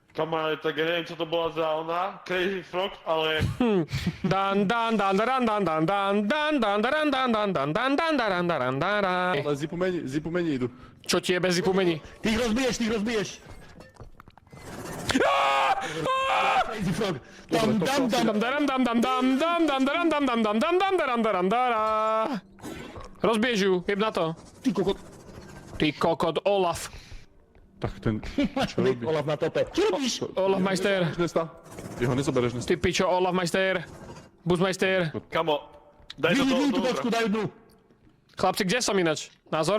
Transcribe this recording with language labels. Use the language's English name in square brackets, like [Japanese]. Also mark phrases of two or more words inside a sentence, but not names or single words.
[Slovak] Kamaráde, tak ja neviem, čo to bola za ona, Crazy Frog, ale... Dan dan dan dan dan dan dan dan dan dan dan dan dan dan dan dan dan dan. Ale zipu mení idú. Čo ti je bez zipu mení? Ty ich rozbiješ, ty ich rozbiješ. Crazy Frog. Dam, dam, dam. Dam daram dam dam dam dam dam daram dam dam dam dam dam daram daram dara. Rozbiež ju, jeb na to. Ty kokot. Ty kokot Olaf. Tak ten... Čo robí? Olaf na tope. Čo robíš? Olaf majster. Nesta. Ty ho nezobereš, Nesta. Ty pičo, Olaf majster. Busmajster. Kamo, daj to Vyhodím tú do bocku, daj dnu. Chlapci, kde som inač? Názor?